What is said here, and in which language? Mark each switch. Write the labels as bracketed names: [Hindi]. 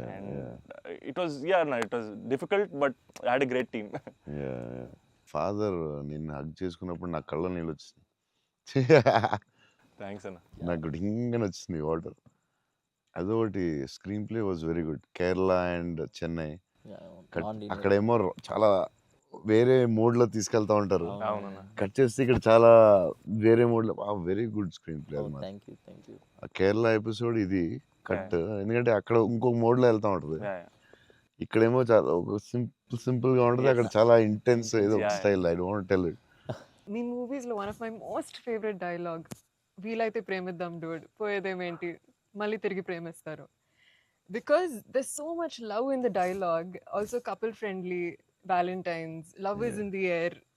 [English] And it was difficult but I had a great team. [Telugu] Father నిన్ను hug చేసుకున్నప్పుడు నా కళ్ళ నీళ్ళు వచ్చింది. థ్యాంక్స్ అన్న. నాకు డింగని వచ్చింది వాటర్. అదొకటి [English] Screenplay was very good. [Telugu] Kerala and Chennai అక్కడేమో చాలా వేరే మోడ్లో తీసుకెళ్తా ఉంటారు, కట్ చేస్తే ఇక్కడ చాలా వేరే మోడ్లో. Very good screen play. Kerala episode ఇది కట్, ఎందుకంటే అక్కడ ఇంకొక మోడ్లో వెళ్తా ఉంటుంది, ఇక్కడేమో చాలా సింపుల్గా ఉంటుంది, అక్కడ చాలా ఇంటెన్స్ ఏదో style. [English] I don't tell it. [Telugu] మీ మూవీస్లో [English] one of my most favourite dialogue, [Telugu] వీలైతే ప్రేమిద్దాం డూడ్, పోయేదేమేంటి మళ్ళీ తిరిగి ప్రేమిస్తారు. [English] Because there's so much love in the dialogue, also couple friendly, Valentine's, love is in the air.